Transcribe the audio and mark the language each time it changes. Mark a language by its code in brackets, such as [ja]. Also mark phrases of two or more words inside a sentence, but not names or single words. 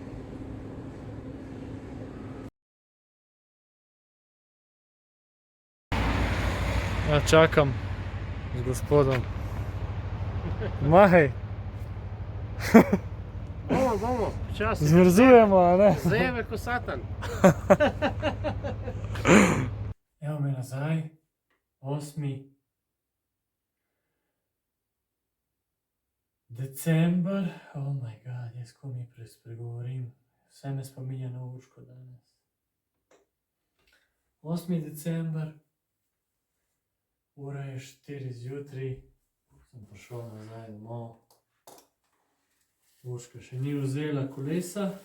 [sl] Ja, čakam z gospodom. Mahej! Bomo, počasi. Zmrzujemo, a ne? Zajeme ko satan. Evo me nazaj, 8. [en] december, oh my god, [sl] jaz ko mi spregovorim, vse me spominja na Urško danes. 8. december, Ura je 4 zjutraj, sem prišel nazaj domov. Urška še ni vzela kolesa.